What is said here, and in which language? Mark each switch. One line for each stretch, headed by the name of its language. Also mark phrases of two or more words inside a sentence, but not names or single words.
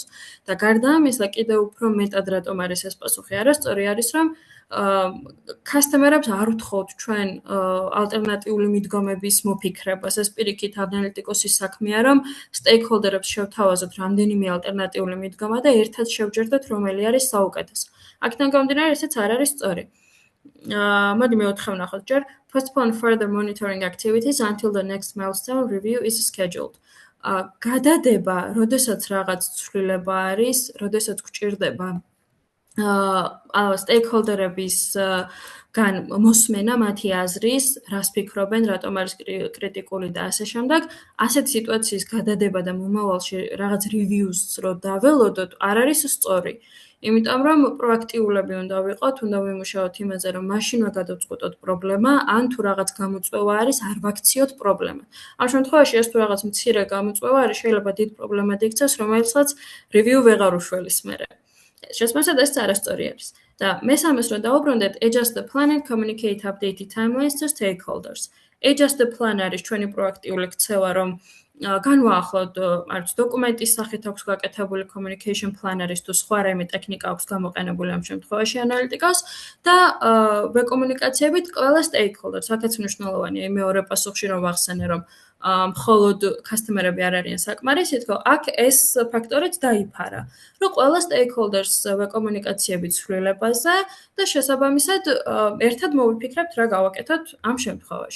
Georgian: და გარდა ამისა, კიდევ უფრო მეტად რატომ არის ეს პასუხი არასწორი არის, რომ customer-ებს არ ვთხოვთ ჩვენ ალტერნატიული მიდგომების მოფიქრებას. ეს პირიქით ანალიტიკოსის საქმეა, რომ stakeholder-ებს შევთავაზოთ რამდენიმე ალტერნატიული მიდგომა და ერთად შევჯერდოთ, რომელი არის საუკეთესო. აქედან გამომდინარე, ესეც არ არის სწორი. მოდი მეოთხე ვნახოთ ჯერ.
English: Postpone further monitoring activities until the next milestone review is scheduled.
Georgian: გადადება, როდესაც რაღაც ცვლილება არის, როდესაც გვჭირდება stakeholder-ების გან მოსმენა მათი აზრის, რას ფიქრობენ, რატომ არის კრიტიკული და ასე შემდეგ, ასეთ სიტუაციის გადადება და მომავალში რაღაც reviews რო დაველოდოთ, არ არის სწორი. იმიტომ რომ პროაქტიულები უნდა ვიყოთ, უნდა ვიმუშაოთ იმაზე, რომ მაშინვე გადავწყვეტოთ პრობლემა, ან თუ რაღაც გამოწვევა არის, არ ვაქციოთ პრობლემა. ამ შემთხვევაში ეს თუ რაღაც მცირე გამოწვევა არის, შეიძლება დიდ პრობლემად იქცეს, რომელსაც review ვეღარ უშველის მერე. შესაბამისად ეს არასწორი არის. და მესამეს რო დავუბრუნდეთ,
English: adjust the plan and communicate updated timelines to stakeholders. Adjust the plan
Georgian: არის ჩვენი პროაქტიული ქცევა, რომ განვაახლოთ, არც დოკუმენტის სახით აქვს გაკეთებული
English: communication plan-
Georgian: ერის თუ სხვა რაიმე ტექნიკა აქვს გამოყენებული ამ შემთხვევაში ანალიტიკას და ვეკომუნიკაციებით ყველა stakeholders. აქაც მნიშვნელოვანია მეორე პასუხში რომ ვახსენე, რომ მხოლოდ customer-ები არ არიან საკმარისი, თქო, აქ ეს ფაქტორიც დაიფარა, რომ ყველა stakeholders ვეკომუნიკაციებით ცვლილებაზე და შესაბამისად ერთად მოვიფიქრებთ რა გავაკეთოთ ამ შემთხვევაში.